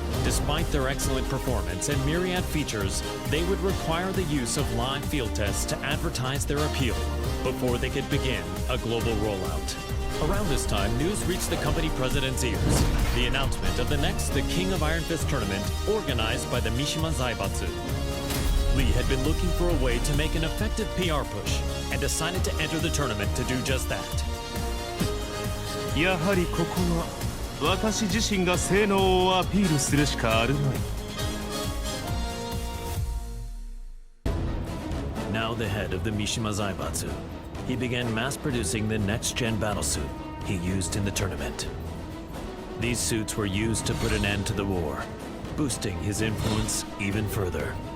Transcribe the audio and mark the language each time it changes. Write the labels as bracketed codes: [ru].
[en] Despite their excellent performance and myriad features, they would require the use of live field tests to advertise their appeal before they could begin a global rollout. Around this time, news reached the company president's ears. The announcement of the next The King of Iron Fist tournament organized by the Mishima Zaibatsu. Lee had been looking for a way to make an effective PR push and decided to enter the tournament to do just that. [ja] やはりここは私自身が性能をアピールするしかあるまい。 [en] Now the head of the Mishima Zaibatsu, he began mass-producing the next-gen battlesuit he used in the tournament. These suits were used to put an end to the war, boosting his influence even further.